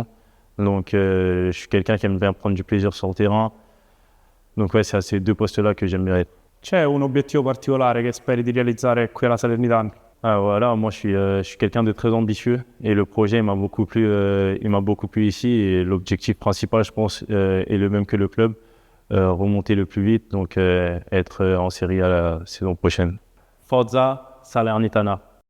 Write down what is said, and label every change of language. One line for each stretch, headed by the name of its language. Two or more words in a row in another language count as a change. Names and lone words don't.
French: Donc je suis quelqu'un qui aime bien prendre du plaisir sur le terrain. Donc ouais, c'est à ces deux postes-là que j'aime bien être.
Italian: C'è un obiettivo particolare che speri di realizzare qui alla Salernitana?
French: Ah, voilà, moi je suis quelqu'un de très ambitieux et le projet il m'a beaucoup plu ici et l'objectif principal je pense est le même que le club, remonter le plus vite, donc être en série à la saison prochaine.
Italian: Forza Salernitana.